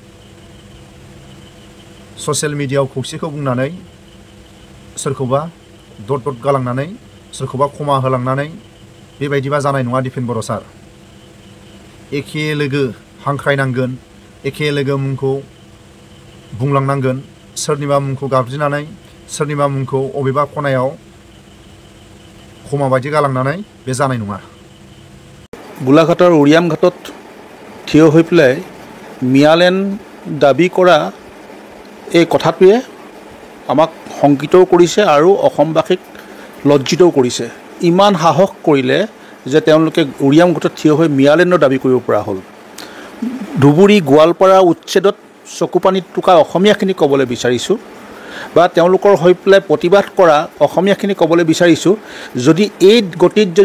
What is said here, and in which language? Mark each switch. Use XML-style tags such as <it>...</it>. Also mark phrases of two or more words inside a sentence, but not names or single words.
<brx>ससियेल मिडियायाव खौसेखौ बुंनानै सोरखौबा दद दद गालांनानै सोरखौबा खमा होलांनानै बेबायदिबा जानाय नङा दिपेन बर' सार एखे लोगो हांख्रायनांगोन एखे लोगो मुंखौ बुंलांनांगोन सोरनिबा मुंखौ गाबज्रिनानै सोरनिबा मुंखौ अबेबा खनायाव खमा बायदि गालांनानै बे जानाय नङा</brx> <as>গোলাঘাটৰ উৰিয়াম ঘাটত থিয় হৈ পেলাই মিয়ালেণ্ড দাবী কৰা এই কথাটোৱে আমাক শংকিতও কৰিছে আৰু অসমবাসীক লজ্জিতও কৰিছে ইমান সাহস কৰিলে যে তেওঁলোকে উৰিয়াম ঘাটত থিয় হৈ মিয়ালেণ্ডৰ দাবী কৰিব পৰা হ'ল ধুবুৰী গোৱালপাৰা উচ্ছেদত চকুপানীত টুকা অসমীয়াখিনি ক'বলৈ বিচাৰিছোঁ বা তেওঁলোকৰ হৈ পেলাই প্ৰতিবাদ কৰা অসমীয়াখিনি ক'বলৈ বিচাৰিছোঁ যদি এই গতিত যদি</as>